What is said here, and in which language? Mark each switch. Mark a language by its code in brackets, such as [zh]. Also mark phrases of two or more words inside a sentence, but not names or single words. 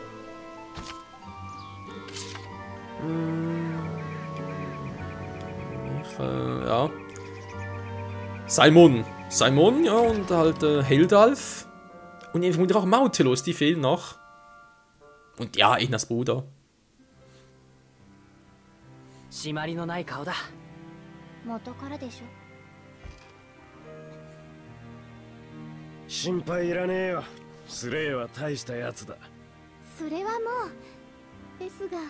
[de] Ja. Simon, ja, und halt Heldalf. Und ich vermute auch Mautelos, die fehlen noch. Und ja, Ednas Bruder. [ja] 締まりのない顔だ。元からでしょ。心配いらねえよ。スレイは大したやつだ。それはもうですが、